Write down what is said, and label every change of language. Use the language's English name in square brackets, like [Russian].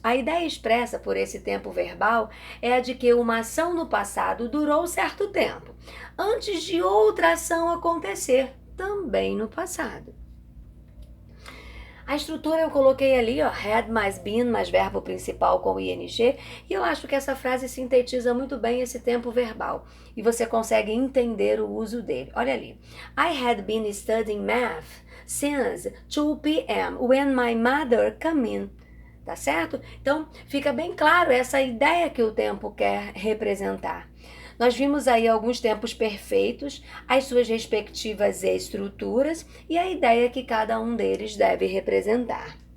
[Portuguese] A ideia expressa por esse tempo verbal é a de que uma ação no passado durou certo tempo, antes de outra ação acontecer, também no passado. A estrutura eu coloquei ali, ó, had mais been mais verbo principal com ing, e eu acho que essa frase sintetiza muito bem esse tempo verbal, e você consegue entender o uso dele. Olha ali. [English] I had been studying math since 2 p.m. when my mother came in. [Portuguese] Tá certo? Então, fica bem claro essa ideia que o tempo quer representar. Nós vimos aí alguns tempos perfeitos, as suas respectivas estruturas e a ideia que cada um deles deve representar.